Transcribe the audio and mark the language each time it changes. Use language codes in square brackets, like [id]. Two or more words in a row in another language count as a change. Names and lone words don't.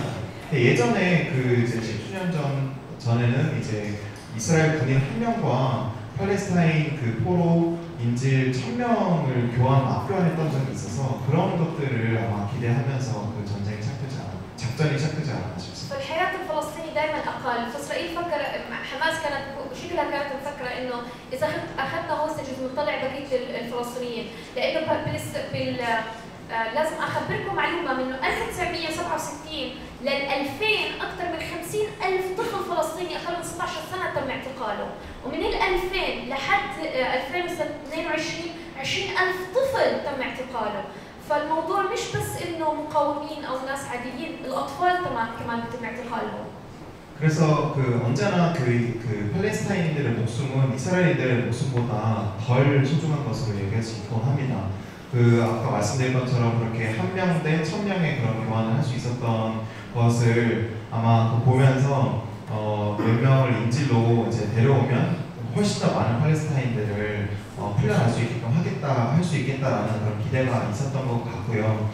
[ko] 예전에 그 이제 10주년 전에는 이제 이스라엘 군인 1명과 팔레스타인 그 포로 인질 1,000명을 압교환했던 적이 있어서 그런 것들을 아마 기대하면서 그 작전이 시작되지 않았나 싶습니다. [ar] فالحياة الفلسطيني دائما أقل، فإسرائيل فكر حماس كانت شكلها كانت مفكرة إنه إذا أخذنا هوستج بنطلع بقية الفلسطينيين، لأنه لازم أخبركم معلومة من 1967 لل 2000 أكثر من 50,000 طفل فلسطيني أقل من 16 سنة تم اعتقاله، ومن ال 2000 لحد 2022 20,000 طفل تم اعتقاله. فالموضوع مش بس إنه مقاومين أو ناس عاديين، الأطفال كمان بيتم اعتقالهم. [ko] 그래서 언제나 그 팔레스타인들의 목숨은 이스라엘인들의 목숨보다 덜 소중한 것으로 여겨지곤 합니다. 아까 말씀드린 것처럼 그렇게 1명 대 1,000명의 그런 교환을 할 수 있었던 것을 아마 보면서 몇 명을 인질로 이제 데려오면 훨씬 더 많은 팔레스타인들을 풀려날 수 있게끔 할 수 있겠다라는 그런 기대가 있었던 것 같고요.